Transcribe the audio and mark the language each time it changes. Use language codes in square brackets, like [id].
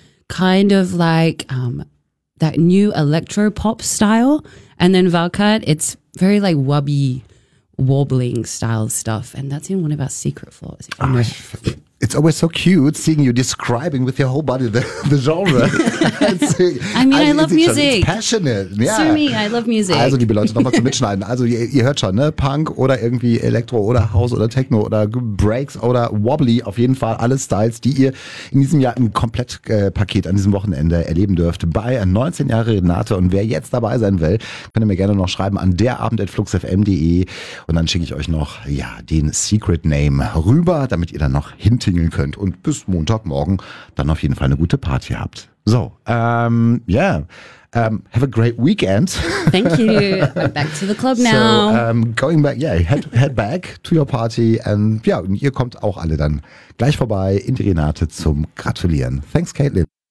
[en] Kind of like that new electro pop style. And then Valcut, it's very like wubby, warbling style stuff. And that's in one of our secret floors. It's always so cute seeing you describing with your whole body the genre. I love music. It's passionate. Yeah. So me, I love music. [de] Also, liebe Leute, nochmal zum Mitschneiden. Also, ihr hört schon, ne? Punk oder irgendwie Elektro oder House oder Techno oder Breaks oder Wobbly. Auf jeden Fall alle Styles, die ihr in diesem Jahr im Komplettpaket an diesem Wochenende erleben dürft. Bei 19 Jahre Renate. Und wer jetzt dabei sein will, könnt ihr mir gerne noch schreiben an derabend@fluxfm.de. Und dann schicke ich euch noch, ja, den Secret Name rüber, damit ihr dann noch hinter könnt und bis Montagmorgen dann auf jeden Fall eine gute Party habt. [en] So, have a great weekend. Thank you. I'm back to the club now. So, going back, yeah, head back to your party. [de] And ja, und ihr kommt auch alle dann gleich vorbei in die Renate zum Gratulieren. [en] Thanks, [de] Caitlin.